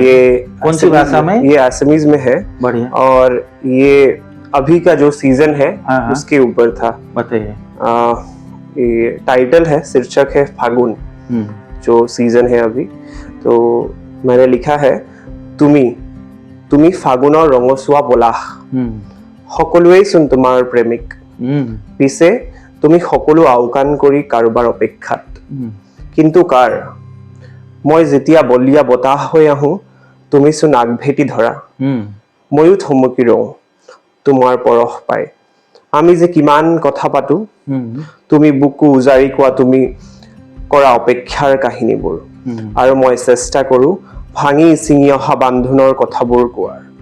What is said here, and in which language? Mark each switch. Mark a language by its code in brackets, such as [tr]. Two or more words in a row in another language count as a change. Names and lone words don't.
[hi] ये कौन सी भाषा में? ये असमीज में है। बढ़िया। और ये अभी का जो सीजन है हाँ। उसके ऊपर था। बताइए। ये टाइटल है, शीर्षक है फागुन, जो सीजन है अभी। तो मैंने लिखा है, [as] তুমি ফাগুনৰ ৰঙচুৱা পলাশ, সকলোৱেই চোন তোমাৰ প্ৰেমিক, পিছে তুমি সকলো আওকাণ কৰি কাৰোবাৰ অপেক্ষাত, কিন্তু কাৰ, মই যেতিয়া বলিয়া বতাহ হৈ আহোঁ, তুমি চোন আগভেটি ধৰা, ময়ো থমকি ৰওঁ তোমাৰ পৰশ পাই, আমি যে কিমান কথা পাতো, তুমি বুকু উজাৰি কোৱা তুমি কৰা অপেক্ষাৰ কাহিনীবোৰ, আৰু মই চেষ্টা কৰোঁ ভাঙি চিঙি অহা বান্ধোনৰ কথাবোৰ কোৱাৰ,